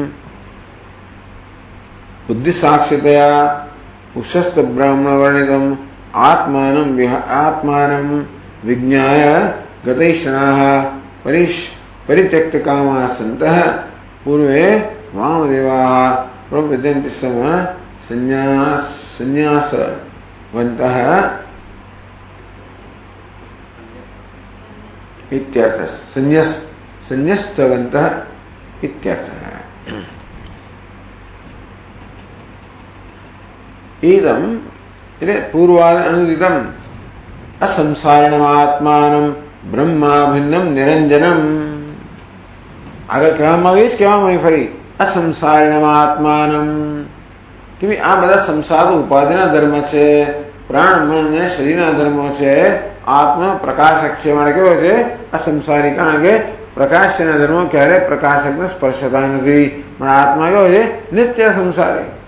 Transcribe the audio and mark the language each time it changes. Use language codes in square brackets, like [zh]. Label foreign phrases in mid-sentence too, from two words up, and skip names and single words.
[sa] બુદ્ધિ સાક્ષિતયા ઉષસ્ત બ્રાહ્મણ વર્ણિતમ આત્માનમ વિજ્ઞાય ગતૈષણાઃ પરિત્યક્ત કામા સંતઃ પૂર્વે વામદેવાઃ પ્રવિદ્યન્તિ સ્મ સંન્યાસવन्तઃ इत्यर्थः. संन्यस्तवन्तः इत्यर्थः. इदम् એટલે પૂર્વાદ અનુદિતમ અસંસારિણમાત્માનમ બ્રહ્માભિન્નમ નિરંજનમ. [gu] આગળ કહેવામાં આવ્યું જ કહેવામાં ફરી [sa] असंसारिणम आत्मानम [gu] કે આ બધા સંસાર ઉપાધિના ધર્મ છે, પ્રાણ મન ને શરીરના ધર્મો છે. આત્મા પ્રકાશક છે, મારે કેવો છે અસંસારી, કારણ કે પ્રકાશના ધર્મો ક્યારે પ્રકાશકને સ્પર્શતા નથી, પણ આત્મા કેવો છે નિત્ય સંસારી.